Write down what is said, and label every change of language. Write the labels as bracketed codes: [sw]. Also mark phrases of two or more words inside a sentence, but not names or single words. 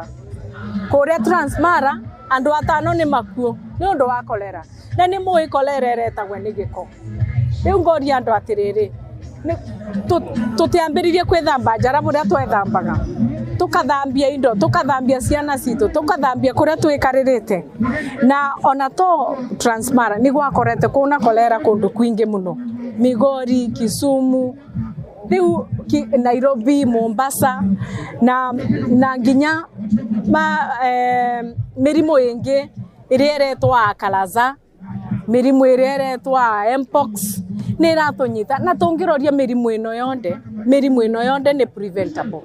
[ki] Kũrĩa Transmara andũ 5 nĩ makuũ nĩ ũndũ wa kolera na nĩ mũĩ kolera ĩretagwo nĩ gĩko. Rĩu ngoria andũ atĩrĩrĩ tũtiambĩrĩrie kwĩthamba njara mũrĩa twethambaga tukathambia indo tukathambia ciana citũ tukathambia kũrĩa twĩkarĩrĩte na ona to Transmara nĩ gwakorete kuna kolera kũndũ kwingĩ mũno Migori, Kisumu, rĩu Nairobi, Mombasa na nginya mĩrimũ ĩngĩ ĩrĩa ĩretwo Kalaza, mĩrimũ ĩrĩa ĩretwo Mpox nĩ ratũnyita na tũngĩroria mĩrimũ ĩno yonde nĩ preventable.